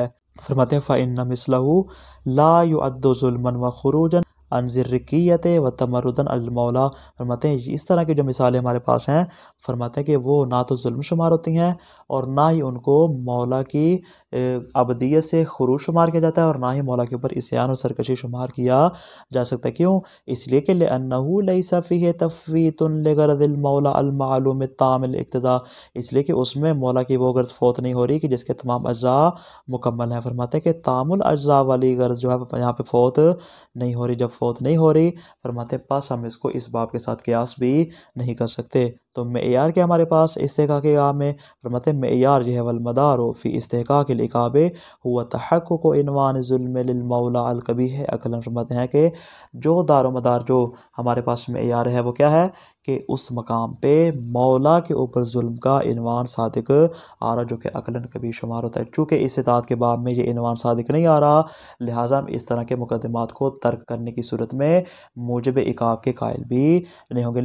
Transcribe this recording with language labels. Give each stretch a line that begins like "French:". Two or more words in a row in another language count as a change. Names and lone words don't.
Urdu: فرماتے ہیں
Arabic: فإن مثله لا يعد ظلما وخروجا عن العبودية وتمردا على المولى.
Urdu: فرماتے ہیں اس طرح کی جو مثالیں ہمارے پاس ہیں، فرماتے ہیں کہ وہ نہ تو ظلم شمار ہوتی ہیں اور نہ ہی ان کو مولا کی عبدیت سے خروج شمار کیا جاتا ہے اور نہ ہی مولا کے اوپر عصیان اور سرکشی شمار کیا جا سکتا ہے. کیوں? اس لیے کہ
Arabic: لأنه ليس فيه تفويت لغرض المولى المعلوم تام الاقتضاء,
Urdu: اس لیے کہ اس میں مولا کی وہ غرض فوت نہیں ہو رہی کہ جس کے تمام اجزا مکمل ہیں. فرماتے ہیں کہ
Arabic: تام الأجزاء
Urdu: والی غرض جو ہے یہاں پے فوت نہیں ہو رہی. جب فوت نہیں ہو رہی، فرماتے پاس ہم اس کو اس باب کے ساتھ قیاس بھی نہیں کر سکتے. تو معیار کیا ہمارے پاس استحقاق کے کام میں? فرماتے معیار جو ہے
Arabic: والمدار في استحقاق العقاب هو تحقق عنوان الظلم للمولى القبيح عقلا.
Urdu: فرماتے ہیں کہ جو دار و مدار جو ہمارے پاس معیار ہے وہ کیا ہے کہ اس مقام پے مولا کے اوپر ظلم کا عنوان صادق آ رہا، جو کہ عقلاً قبیح شمار ہوتا ہے. چونکہ استطاعت کے باب میں یہ عنوان صادق نہیں آ رہا، لہٰذا ہم اس طرح کے مقدمات کو ترک کرنے کی صورت میں موجب عقاب کے قائل بھی نہیں ہوں گے.